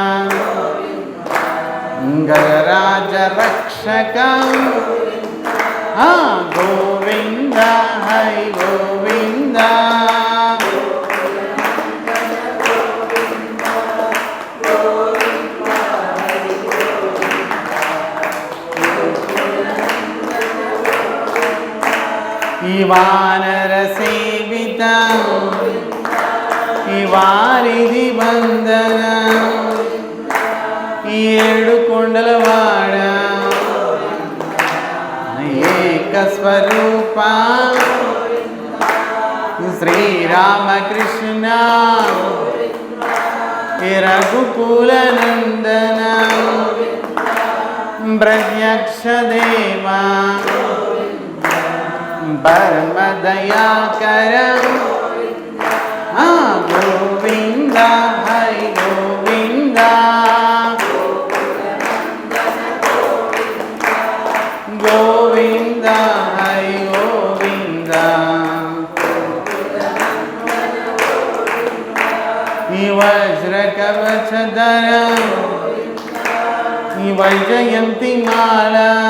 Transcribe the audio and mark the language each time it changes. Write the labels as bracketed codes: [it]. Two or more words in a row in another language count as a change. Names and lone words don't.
[sa] गजराज रक्षक गोविंद हरि गोविंद वानर सेवित वारिधि बंदन [te] ఏడు కొండలవాడ [sa] ఏక స్వరూప శ్రీరామకృష్ణ రఘుకుల నందన ప్రత్యక్ష దేవ పరమ దయాకర గోవింద హరి గోవింద गोविंद हरि गोविंद वज्र कवचधर वैजयंती माला